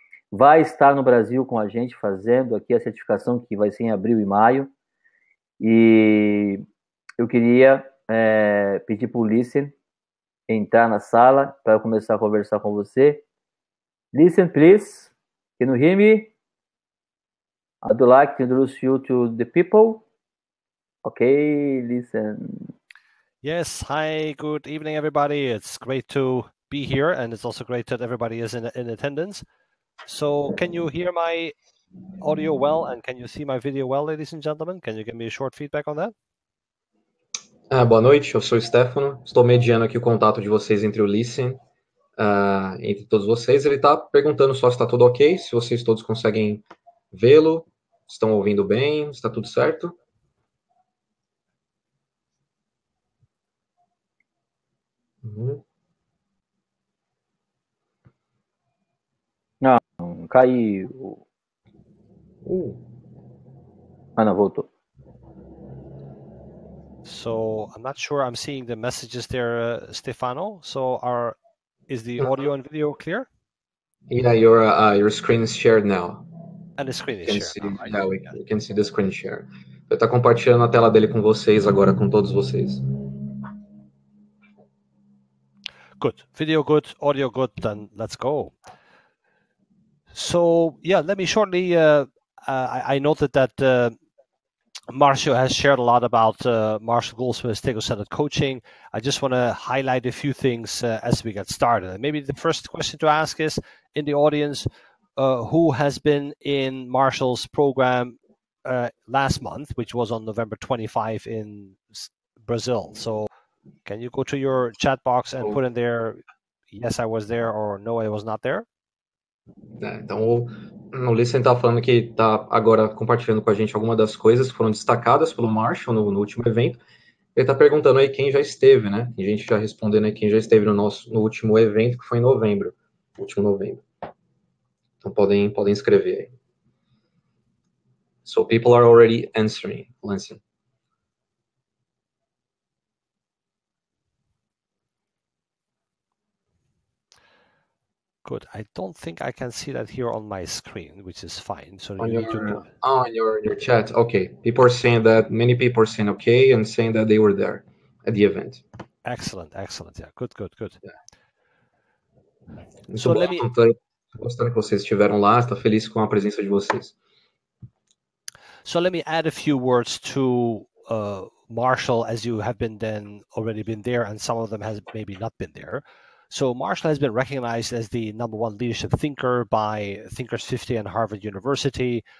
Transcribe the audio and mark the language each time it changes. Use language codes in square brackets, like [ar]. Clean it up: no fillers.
[pt] Vai estar no Brasil com a gente fazendo aqui a certificação que vai ser em abril e maio. E eu queria pedir para o Listen entrar na sala para começar a conversar com você. [en] Listen, please. Can you hear me? I'd like to introduce you to the people. Okay, listen. Yes, hi, good evening, everybody. It's great to be here, and it's also great that everybody is in attendance. So, can you hear my audio well, and can you see my video well, ladies and gentlemen? Can you give me a short feedback on that? [pt] Boa noite, eu sou o Stefano, estou mediando aqui o contato de vocês entre o Listen, entre todos vocês. Ele está perguntando só se está tudo ok, se vocês todos conseguem vê-lo, estão ouvindo bem, está tudo certo. Uhum. Não, caiu. Ah, não, voltou. [en] So, I'm not sure I'm seeing the messages there, Stefano. So, is the audio and video clear? Yeah, your screen is shared now. And the screen is shared now, right? Yeah, we can see the screen share. [pt] Ele está compartilhando a tela dele com vocês agora, com todos vocês. [en] Good. Video good, audio good, then let's go. So, yeah, let me shortly, I noted that Marshall has shared a lot about Marshall Goldsmith's Techo-centered coaching. I just want to highlight a few things as we get started. And maybe the first question to ask is, in the audience, who has been in Marshall's program last month, which was on November 25 in Brazil? So can you go to your chat box and put in there, yes, I was there, or no, I was not there? [pt] Então, o Listen está falando que está agora compartilhando com a gente algumas das coisas que foram destacadas pelo Marshall no último evento. Ele está perguntando aí quem já esteve, né? Tem gente já respondendo aí quem já esteve no último evento, que foi em novembro. Último novembro. Então, podem escrever aí. [en] So, people are already answering. Listen. Good. I don't think I can see that here on my screen, which is fine. So On your chat, okay. People are saying that, many people are saying okay and saying that they were there at the event. Excellent. Yeah, good. Yeah. [pt] Muito bom, gostando que vocês estiveram lá, está feliz com a presença de vocês. [en] So let me add a few words to Marshall, as you have already been there, and some of them has maybe not been there. So Marshall has been recognized as the #1 leadership thinker by Thinkers 50 and Harvard University.